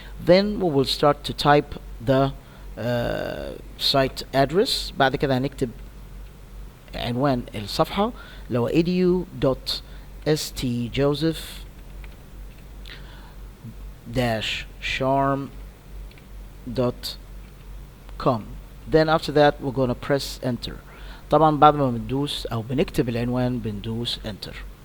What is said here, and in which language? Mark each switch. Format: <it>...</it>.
<en>Then we will start to type the site address.</en> <ar>بعد كده هنكتب عنوان الصفحة اللي هو edu.sjoseph-charm.com.</ar> <en>Then after that we're gonna press enter.</en> <ar>طبعا بعد ما بندوس او بنكتب العنوان بندوس enter.</ar>